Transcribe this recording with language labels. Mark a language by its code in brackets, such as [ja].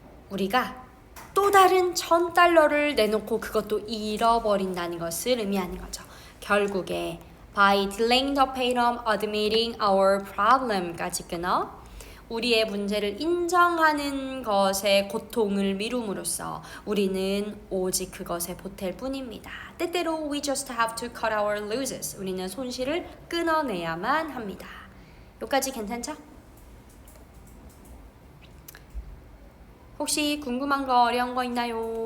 [ko] 우리가 또 다른 1,000달러를 내놓고 그것도 잃어버린다는 것을 의미하는 거죠. 결국에 [en] by delaying the pain of admitting our problem [ko] 까지 끊어 우리의 문제를 인정하는 것의 고통을 미룸으로써 우리는 오직 그것에 보탤 뿐입니다. 때때로 [en] we just have to cut our losses. [ko] 우리는 손실을 끊어내야만 합니다. 여기까지 괜찮죠? 혹시 궁금한 거 어려운 거 있나요?